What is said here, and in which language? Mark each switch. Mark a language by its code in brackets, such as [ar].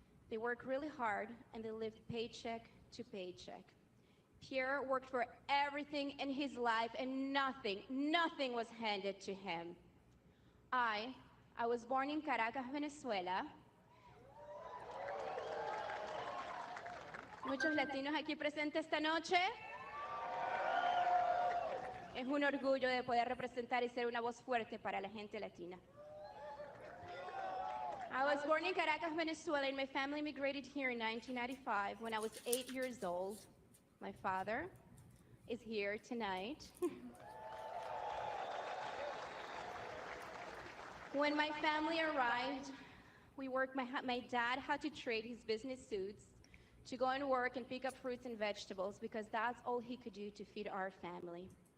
[en] They worked really hard and they lived paycheck to paycheck. Pierre worked for everything in his life and nothing was handed to him. I was born in Caracas, Venezuela. [es] Muchos latinos aquí presentes esta noche. Es un orgullo de poder representar y ser una voz fuerte para la gente latina. [en] I was born in Caracas, Venezuela, and my family immigrated here in 1995 when I was 8 years old. My father is here tonight. When my family arrived, my dad had to trade his business suits to go and work and pick up fruits and vegetables because that's all he could do to feed our family.